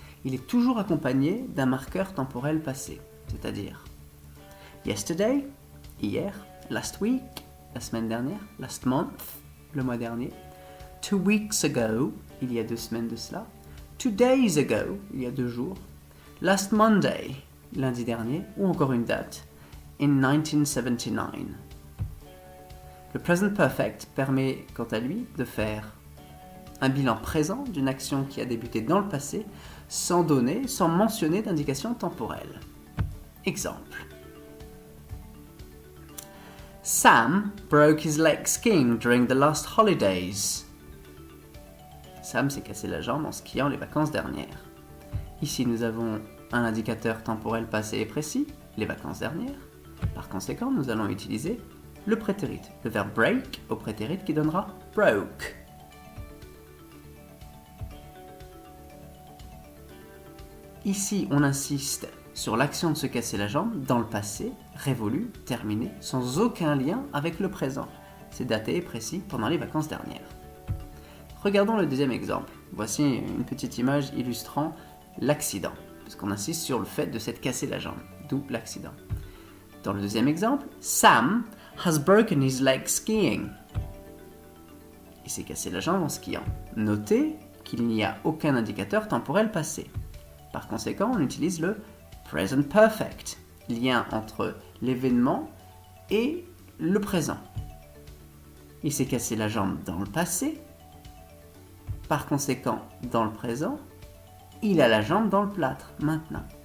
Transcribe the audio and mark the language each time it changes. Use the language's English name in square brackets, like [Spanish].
[French] Il est toujours accompagné d'un marqueur temporel passé, c'est-à-dire [English] yesterday, [French] hier, [English] last week, [French] la semaine dernière, [English] last month, [French] le mois dernier, [English] 2 weeks ago, [French] il y a 2 semaines de cela, [English] 2 days ago, [French] il y a 2 jours, [English] last Monday, [French] lundi dernier, ou encore une date, [English] in 1979. [French] Le present perfect permet, quant à lui, de faire un bilan présent d'une action qui a débuté dans le passé, sans donner, sans mentionner d'indication temporelle. Exemple. [English] Sam broke his leg skiing during the last holidays. [French] Sam s'est cassé la jambe en skiant les vacances dernières. Ici, nous avons un indicateur temporel passé et précis, les vacances dernières. Par conséquent, nous allons utiliser le prétérite, le verbe break au prétérite qui donnera broke. Ici, on insiste sur l'action de se casser la jambe dans le passé, révolu, terminé, sans aucun lien avec le présent. C'est daté et précis pendant les vacances dernières. Regardons le deuxième exemple. Voici une petite image illustrant l'accident, parce qu'on insiste sur le fait de s'être cassé la jambe, d'où l'accident. Dans le deuxième exemple, [English] Sam has broken his leg skiing. [French] Il s'est cassé la jambe en skiant. Notez qu'il n'y a aucun indicateur temporel passé. Par conséquent, on utilise le present perfect, lien entre l'événement et le présent. Il s'est cassé la jambe dans le passé. Par conséquent, dans le présent, il a la jambe dans le plâtre, maintenant.